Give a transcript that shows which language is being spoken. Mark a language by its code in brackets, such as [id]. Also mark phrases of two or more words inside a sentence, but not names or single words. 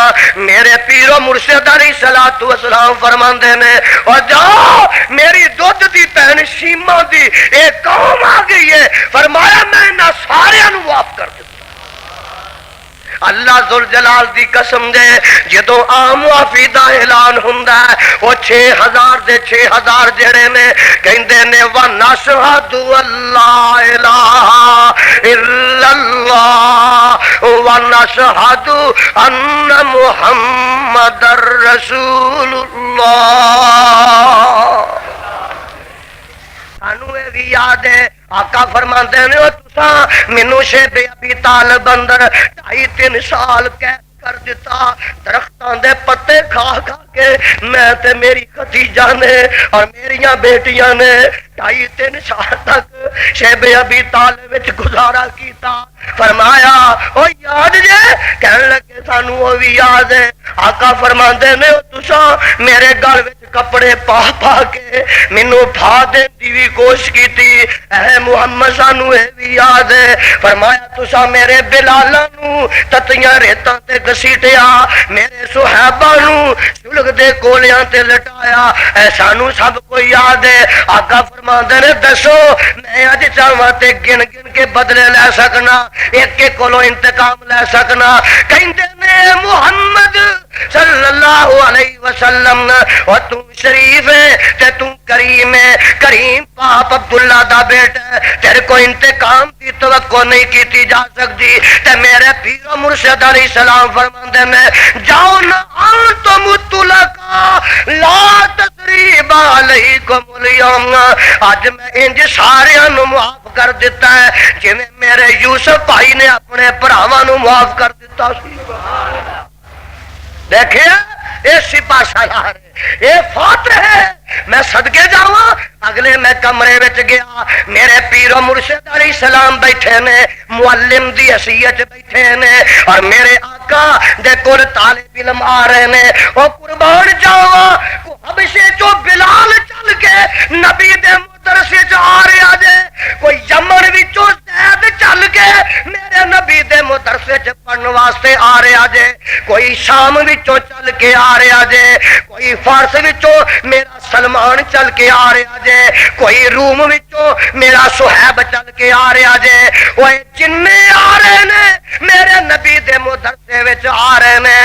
[pa] میرے پیرو مرشد [ar] علیہ الصلوۃ والسلام [pa] فرماندے نے اور جاؤ میری دودھ دی بہن شیما دی ایک قوم آ گئی ہے. فرمایا میں انہاں سارے نو معاف کر دیتا. اللہ ذوالجلال دی قسم دے جدوں عام معافی دا اعلان ہوندا ہے او 6000 دے 6000 جڑے نے کہندے نے [ar] ونشہد اللہ الہ الا اللہ ونشہد ان محمد رسول اللہ. [pa] سانو یہ بھی یاد ہے آقا فرماندے نے او تساں مینوں شیب ابی طالب اندر 2.5-3 سال قید کر دیتا درختاں دے پتے کھا کھا کے میں تے میری خدیجہ نے اور میریاں بیٹیاں نے 2.5-3 سال تک شیب ابی طالب وچ گزارا کیتا. فرمایا او یاد جے کہن لگے سانو او بھی یاد ہے. آقا فرماندے نے او تساں میرے گل وچ کپڑے پا پا کے مینوں پھا دین دی بھی کوشش کیتی. اے محمد سانو اے بھی یاد ہے. فرمایا تساں میرے بلالاں نوں تتیاں ریتاں تے گسیٹیا میرے صحابہ نوں سلگ دے کولیاں تے لٹایا. اے سانو سب کو یاد ہے. آقا فرماندے نے دسو میں اج چاہواں تے گن گن کے بدلے لے سکنا ایک ایک کولوں انتقام لے سکنا. کہندے نے محمد [ar] صلی اللہ علیہ وسلم [pa] اور تو شریف ہے تے تو کریم ہے. کریم پاپ عبداللہ دا بیٹا ہے تیرے کو انتقام دی توقع نہیں کیتی جا سکتی. تے میرے پیر مرشد [ar] علیہ السلام [pa] فرماندے نے جاؤ نہ [ar] انتم تلقا لا تثریب علیکم اليوم. [pa] اج میں انج سارے نو معاف کر دیتا ہے جویں میرے یوسف بھائی نے اپنے بھراواں نو معاف کر دیتا سی. [ur] دیکھیں یہ سپاہ سالار ہے یہ فاتح ہے. [pa] میں صدقے جاواں اگلے میں کمرے وچ گیا میرے پیر و مرشد [ar] علیہ السلام [pa] بیٹھے نے معلم دی حیثیت بیٹھے نے اور میرے آقا دے کول طالب علم آ رہے نے. او قربان جاواں کو حبشے چو بلال چل کے نبی دے مدرسے چ آ رہا جے کوئی یمن وچوں زید چل کے میرے نبی دے مدرسے چ پڑھن واسطے آ رہا جے کوئی شام وچوں چل کے آ رہا جے کوئی فارس وچوں میرا سلمان چل کے آ رہا جے کوئی روم وچوں میرا صہیب چل کے آ رہا جے. وہ جنے آ رہے نے میرے نبی دے مدرسے وچ آ رہے نے.